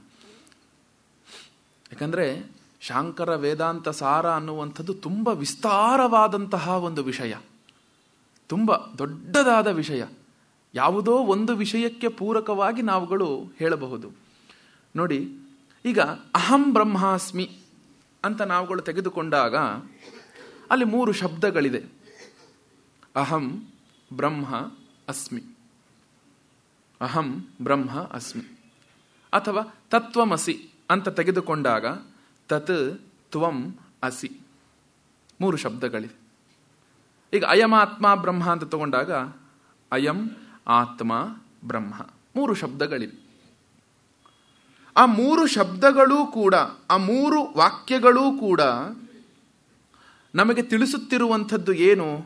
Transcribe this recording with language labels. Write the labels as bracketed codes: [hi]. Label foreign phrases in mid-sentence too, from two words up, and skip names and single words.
[kn] ಯಾಕಂದರೆ ಶಾಂಕರ ವೇದಾಂತ ಸಾರ ಅನ್ನುವಂಥದ್ದು ತುಂಬ ವಿಸ್ತಾರವಾದಂತಹ ಒಂದು ವಿಷಯ, ತುಂಬ ದೊಡ್ಡದಾದ ವಿಷಯ. ಯಾವುದೋ ಒಂದು ವಿಷಯಕ್ಕೆ ಪೂರಕವಾಗಿ ನಾವುಗಳು ಹೇಳಬಹುದು. ನೋಡಿ, ಈಗ [sa] ಅಹಂ ಬ್ರಹ್ಮಾಸ್ಮಿ [kn] ಅಂತ ನಾವುಗಳು ತೆಗೆದುಕೊಂಡಾಗ ಅಲ್ಲಿ 3 ಶಬ್ದಗಳಿದೆ. [sa] ಅಹಂ ಬ್ರಹ್ಮ ಅಸ್ಮಿ, ಅಹಂ ಬ್ರಹ್ಮ ಅಸ್ಮಿ. [kn] ಅಥವಾ ತತ್ವಮಸಿ ಅಂತ ತೆಗೆದುಕೊಂಡಾಗ [sa] ತತ್ ತ್ವಂ ಅಸಿ, [kn] 3 ಶಬ್ದಗಳಿವೆ. ಈಗ [sa] ಅಯಮಾತ್ಮ ಬ್ರಹ್ಮ [kn] ಅಂತ ತಗೊಂಡಾಗ [sa] ಅಯಂ ಆತ್ಮ ಬ್ರಹ್ಮ, [kn] 3 ಶಬ್ದಗಳಿವೆ. ಆ 3 ಶಬ್ದಗಳೂ ಕೂಡ, ಆ 3 ವಾಕ್ಯಗಳೂ ಕೂಡ ನಮಗೆ ತಿಳಿಸುತ್ತಿರುವಂಥದ್ದು ಏನು?